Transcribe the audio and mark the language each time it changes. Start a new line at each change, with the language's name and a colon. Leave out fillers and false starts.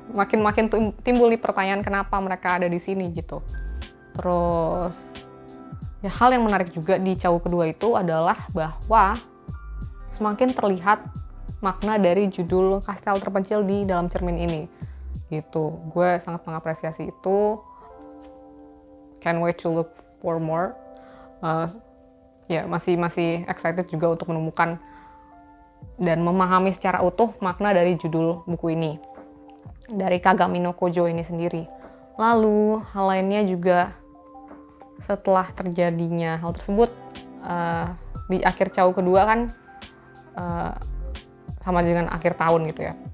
Indonesian: Makin timbul nih pertanyaan kenapa mereka ada di sini gitu. Terus ya, hal yang menarik juga di Chow kedua itu adalah bahwa semakin terlihat makna dari judul Kastel Terpencil di dalam cermin ini gitu. Gue sangat mengapresiasi itu.
English: Can't wait to look for more.
Indonesian: Ya, masih excited juga untuk menemukan dan memahami secara utuh makna dari judul buku ini, dari Kagami no Kojo ini sendiri. Lalu hal lainnya juga, setelah terjadinya hal tersebut di akhir Chow kedua kan sama dengan akhir tahun gitu ya.